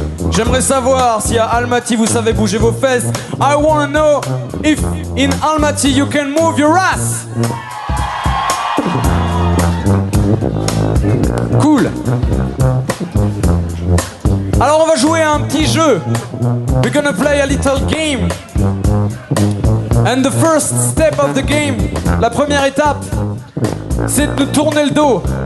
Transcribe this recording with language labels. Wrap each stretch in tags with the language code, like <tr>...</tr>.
<fr>J'aimerais savoir si à Almaty vous savez bouger vos fesses.</fr> <en>I wanna know if in Almaty you can move your ass. Cool.</en> <fr>Alors on va jouer à un petit jeu.</fr> <en>We're gonna play a little game. And the first step of the game,</en> <fr>la première étape, c'est de tourner le dos.</fr>